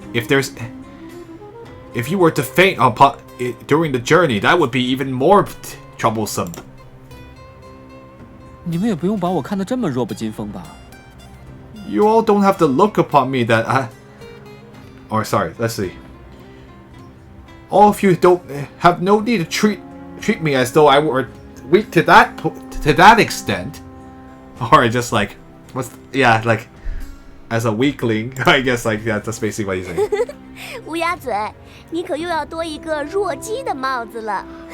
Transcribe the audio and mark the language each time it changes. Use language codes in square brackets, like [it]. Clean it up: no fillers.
[en] If you were to faint during the journey, that would be even more troublesome. [zh] 你们也不用把我看得这么弱不禁风吧。 [en] You all don't have to look upon me that sorry, let's see. All of you don't have no need to treat me as though I were weak to that extent. Or just like, like, as a weakling. I guess like that's basically what he's saying. [zh] 乌鸦嘴，你可又要多一个弱鸡的帽子了。